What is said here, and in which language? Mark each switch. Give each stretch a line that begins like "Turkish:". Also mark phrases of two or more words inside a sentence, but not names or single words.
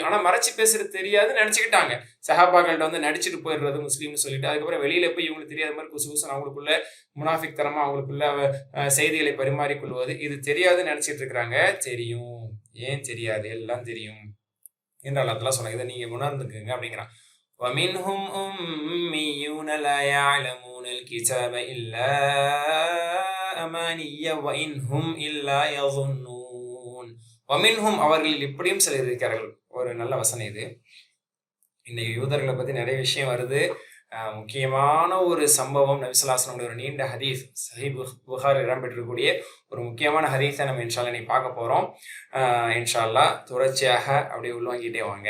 Tamil: ஆனா மறைச்சு பேசுறது தெரியாதுன்னு நினைச்சுக்கிட்டாங்க. சஹாபாக்கள்ட்ட நடிச்சுட்டு போயிடுறது முஸ்லீம்னு சொல்லிட்டு, அதுக்கப்புறம் வெளியில போய் இவங்களுக்கு தெரியாத மாதிரி குசு குசுன்னு அவங்களுக்குள்ள முனாஃபிக் தனமா அவங்களுக்குள்ள செய்திகளை பரிமாறிக்கொள்வது, இது தெரியாதுன்னு நினைச்சிட்டு இருக்கிறாங்க. தெரியும். ஏன் தெரியாது? எல்லாம் தெரியும் என்று
Arabic: الله تعالى
Tamil: சொன்னாங்க. இதை நீங்க உணர்ந்துக்குங்க அப்படிங்கிறான்.
Arabic: وَمِنْهُمْ أُمِّيُّونَ لَا يَعْلَمُونَ الْكِتَابَ إِلَّا أَمَانِيَّ وَإِنْ هُمْ إِلَّا يَظُنُّونَ. وَمِنْهُمْ,
Tamil: அவர்களில் இப்படியும் சிலர் இருக்கிறார்கள். ஒரு நல்ல வசனம் இது. இன்னைக்கு யூதர்களை பத்தி நிறைய விஷயம் வருது. முக்கியமான ஒரு சம்பவம், நபி
Arabic: صلى الله عليه وسلم
Tamil: ஒரு நீண்ட ஹதீஸ், சஹீஹ் புகாரில் இடம்பெற்றிருக்கக்கூடிய ஒரு முக்கியமான ஹதீஸை நம்ம
Arabic: إن شاء الله
Tamil: இன்னைக்கு பார்க்க போறோம்.
Arabic: إن شاء الله
Tamil: தொடர்ச்சியாக அப்படியே உள்வாங்கிட்டே வாங்க.